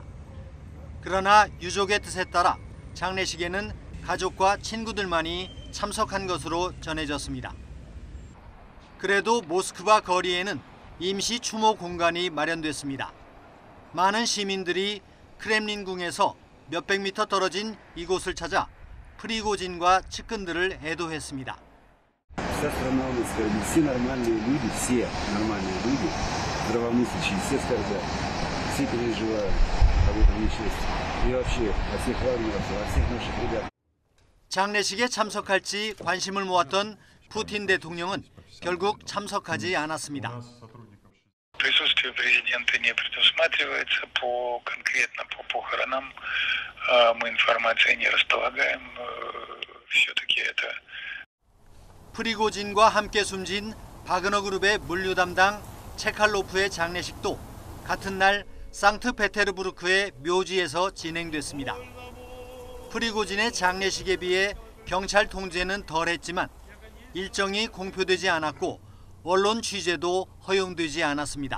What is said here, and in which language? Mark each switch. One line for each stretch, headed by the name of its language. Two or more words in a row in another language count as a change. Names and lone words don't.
Korean: 그러나 유족의 뜻에 따라 장례식에는 가족과 친구들만이 참석한 것으로 전해졌습니다. 그래도 모스크바 거리에는 임시 추모 공간이 마련됐습니다. 많은 시민들이 크렘린궁에서 몇백 미터 떨어진 이곳을 찾아 프리고진과 측근들을 애도했습니다.
Russian: Вся страна у нас, все нормальные люди, здравомыслящие, все скорбят, все переживают об этом несчастье. И вообще, о всех раненых, о всех наших ребят.
Korean: 장례식에 참석할지 관심을 모았던 푸틴 대통령은 결국 참석하지 않았습니다.
Russian: Присутствие президента не предусматривается конкретно по похоронам. Мы информацией не располагаем. Все-таки это.
Korean: 프리고진과 함께 숨진 바그너 그룹의 물류 담당 체칼로프의 장례식도 같은 날 상트페테르부르크의 묘지에서 진행됐습니다. 프리고진의 장례식에 비해 경찰 통제는 덜했지만 일정이 공표되지 않았고 언론 취재도 허용되지 않았습니다.